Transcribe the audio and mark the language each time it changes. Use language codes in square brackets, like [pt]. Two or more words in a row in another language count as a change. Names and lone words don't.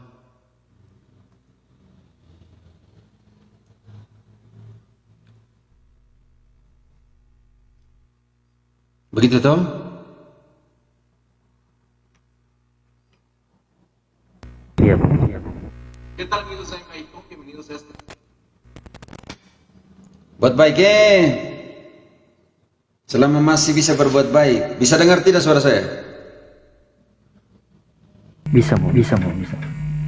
[id] Begitu toh? Iya, Bu. [es] ¿Qué tal, amigos? Soy Maicon. Bienvenidos a este. [id] Buat baik Selama masih bisa berbuat baik. Bisa dengar tidak suara saya? Bisa, Mo.